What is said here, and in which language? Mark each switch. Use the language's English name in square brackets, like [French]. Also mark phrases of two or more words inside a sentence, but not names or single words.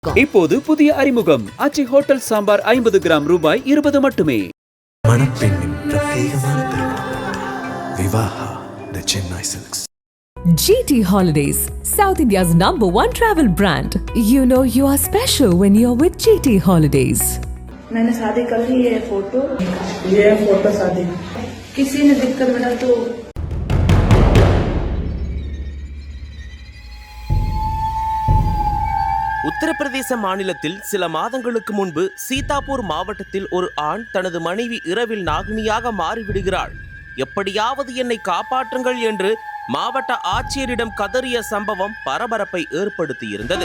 [Tamil] இப்போது புதிய அறிமுகம் ஆச்சி ஹோட்டல் சாம்பார் 50 கிராம் ரூபாய் 20 மட்டுமே. மணப்பெண்ணின் பிரத்யேகமான திருமணம் விவாஹா தி சென்னை சில்க்ஸ். [English] GT Holidays, South India's #1 travel brand. You know you are special when you're with GT Holidays. [Hindi] मैंने शादी कर ली है फोटो, ये है फोटो शादी. किसी ने दिक्कत बना तो [Tamil] உத்தரப்பிரதேச மாநிலத்தில் சில மாதங்களுக்கு முன்பு சீதாப்பூர் மாவட்டத்தில் ஒரு ஆண் தனது மனைவி இரவில் நாகினியாக மாறிவிடுகிறாள், எப்படியாவது என்னை காப்பாற்றுங்கள் என்று மாவட்ட ஆட்சியரிடம் கதறிய சம்பவம் பரபரப்பை ஏற்படுத்தியிருந்தது.